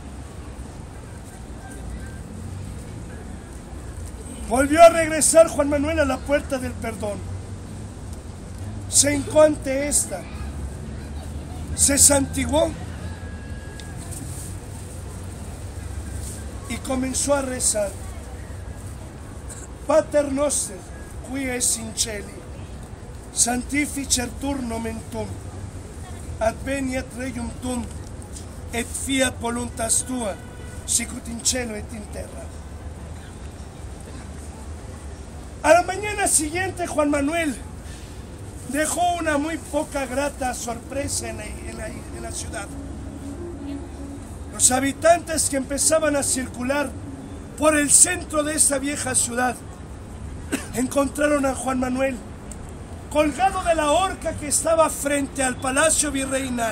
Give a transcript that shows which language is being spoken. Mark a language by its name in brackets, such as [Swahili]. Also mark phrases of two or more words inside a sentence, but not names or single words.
[Spanish] Volvió a regresar Juan Manuel a la puerta del perdón. Se hincó ante esta, se santiguó y comenzó a rezar. [Latin] Pater noster, qui es in celi, sanctificetur nomen tuum, adveniat regnum tuum, et fiat voluntas tua, sicut in cielo et in terra. [Spanish] A la mañana siguiente, Juan Manuel dejó una muy poca grata sorpresa en la ciudad. Los habitantes que empezaban a circular por el centro de esta vieja ciudad encontraron a Juan Manuel colgado de la horca que estaba frente al palacio virreinal.